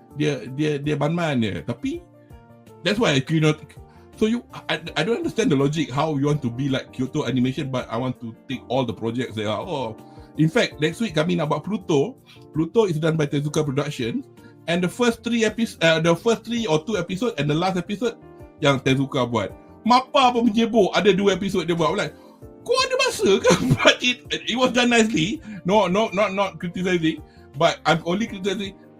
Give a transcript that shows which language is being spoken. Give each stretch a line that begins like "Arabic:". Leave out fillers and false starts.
Malay: Dia ban-ban je. Tapi
English: that's why so I don't understand the logic how you want to be like Kyoto Animation, but I want to take all the projects that are in fact next week
Malay: kami nak buat Pluto.
English: Pluto is done by Tezuka Production, and the first 3 or 2 episode and the last episode
Malay: yang Tezuka buat. Mapa pun menyebut ada 2 episode dia buat.
English: Like,
Malay: kau ada masa ke?
English: But it was done nicely. Not criticizing, but I'm only criticizing.